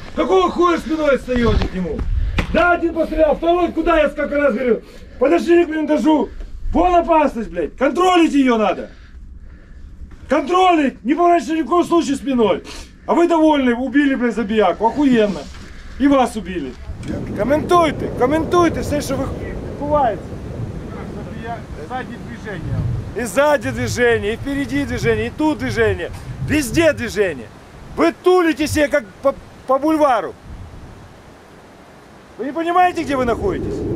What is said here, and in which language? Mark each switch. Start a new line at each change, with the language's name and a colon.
Russian: Какого хуя спиной отстаете к нему? Да, один пострелял, второй куда, я сколько раз говорил. Подошли к блиндажу. Вон опасность, блядь. Контролить ее надо. Контролить, не поворачивайте ни в коем случае спиной. А вы довольны, убили, блядь, забияку, охуенно. И вас убили.
Ukrainian: Коментуйте все, що відбувається.
Russian: Сзади движение. И сзади движение, и впереди движение, и тут движение. Везде движение. Вы тулите себе как по бульвару. Вы не понимаете, где вы находитесь?